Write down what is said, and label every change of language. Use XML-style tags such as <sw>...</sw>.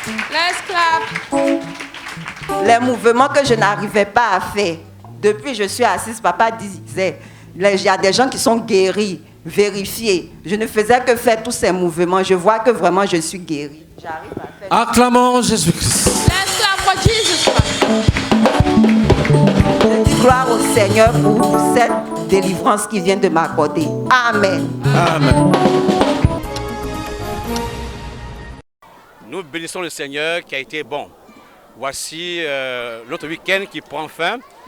<en>Let's clap.</en> <fr>Les mouvements que je n'arrivais pas à faire. Depuis que je suis assise, papa disait, il y a des gens qui sont guéris, vérifiés. Je ne faisais que faire tous ces mouvements. Je vois que vraiment je suis guérie. J'arrive à faire... Acclamons Jésus-Christ.</fr> <en>Let's clap for Jesus Christ.</en> <fr>Gloire au Seigneur pour cette délivrance qu'il vient de m'accorder. Amen. Amen. Nous bénissons le Seigneur qui a été bon. Voici notre week-end qui prend fin.</fr>